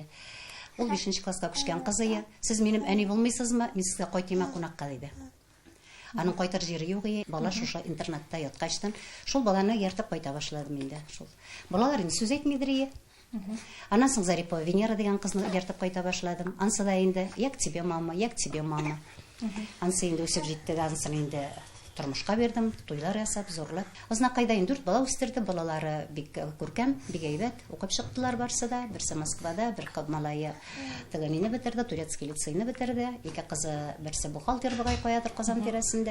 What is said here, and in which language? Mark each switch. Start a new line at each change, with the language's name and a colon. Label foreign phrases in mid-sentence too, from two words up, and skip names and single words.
Tatar: Ул 5нче класска күчкән кыз ие. Сез минем әни булмыйсызмы? Мин сезгә кайтыйм кунакка диде. Аның кайтыр җире юк ие. Бала шушы интернатта яткачтан шул баланы яртып кайта башладым инде. Шул. Балалар инде сүз әйтмидер ие. Аннан соң Зарипова Венера дигән кызны яртып кайта башладым. Ансы да инде
Ukrainian: як тебе мама, як тебе мама.
Tatar: Ансы инде үсеп җитте, ансын инде тормышка бердем, туйлар ясап, зурлап. Ознакайда 4 бала үстерде, балалары бик күркәм, бик әйбәт, укып чыктылар барсы да, берсе Москвада, бер малае тәгъмине бетерде, турецкий лицейны бетерде, ике кызы берсе бухгалтер бугай куядыр Казан тирәсендә.